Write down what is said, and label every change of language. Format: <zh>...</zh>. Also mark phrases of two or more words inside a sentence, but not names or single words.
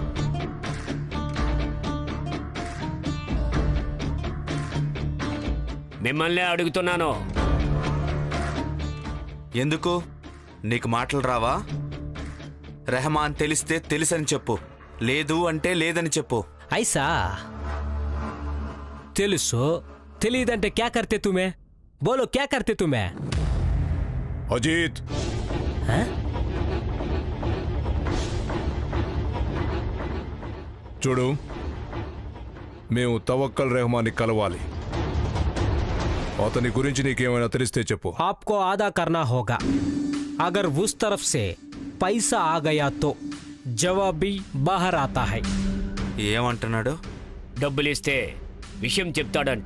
<te>మిమ్మల్నే అడుగుతున్నాను. ఎందుకు? నీకు మాటలు రావా? రెహమాన్ తెలిస్తే తెలుసని చెప్పు, లేదు అంటే లేదని చెప్పు. ఐసా తెలుసు, తెలీదంటే</te> <hi>क्या करते तुमे? बोलो क्या करते तुमे?</hi> <te>అజిత్, చూడు, మేము తవక్కల్ రెహమాన్ని కలవాలి. అతని గురించి నీకేమైనా తెలిస్తే చెప్పు.</te> <hi>आपको आधा करना होगा. अगर उस तरफ से पैसा आ गया तो जवाब भी बाहर आता है.</hi> <te>ఏమంటున్నాడు? డబ్బులిస్తే విషయం చెప్తాడంట.</te>